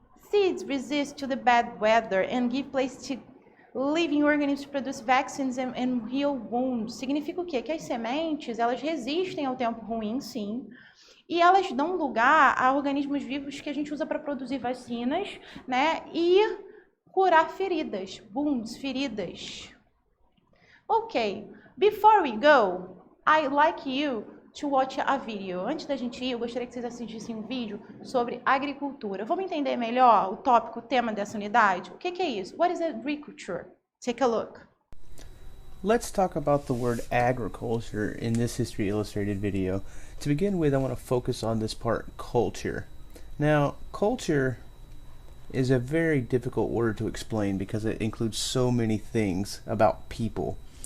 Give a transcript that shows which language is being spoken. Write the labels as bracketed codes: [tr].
[en] Seeds resist to the bad weather and give place to living organisms to produce vaccines and heal wounds. [pt] Significa o quê? Que as sementes, elas resistem ao tempo ruim, sim, e elas dão lugar a organismos vivos que a gente usa para produzir vacinas, né, e curar feridas, wounds, feridas. [en] Ok, before we go, I'd like you to watch a video. [pt] Antes da gente ir, eu gostaria que vocês assistissem um vídeo sobre agricultura. Vamos entender melhor o tópico, o tema dessa unidade? O que é isso? [en] What is agriculture? Take a look. Let's talk about the word agriculture in this History Illustrated video. To begin with, I want to focus on this part, culture. Now, culture is a very difficult word to explain because it includes so many things about people.